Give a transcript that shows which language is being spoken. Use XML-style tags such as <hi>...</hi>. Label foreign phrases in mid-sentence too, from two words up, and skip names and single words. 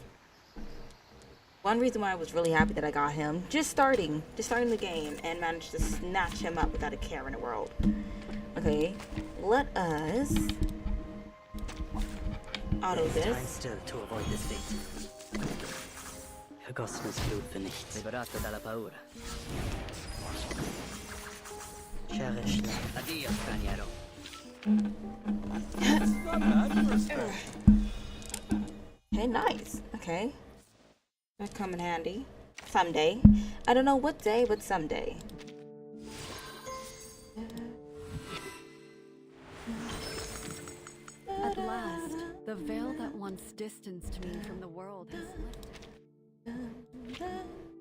<en>One reason why I was really happy that I got him, just starting the game, and managed to snatch him up without a care in the world. Okay, let us auto Time this. still to avoid this fate.</en> <de>Vergossenes Blut für nichts.</de> <it>Liberato dalla paura.</it> <en>Cherish life.</en> <it>Addio, straniero.</it> <en>Okay, nice. Okay. That come in handy. Someday. I don't know what day, but someday. At last, the veil that once distanced me from the world has lifted.</en>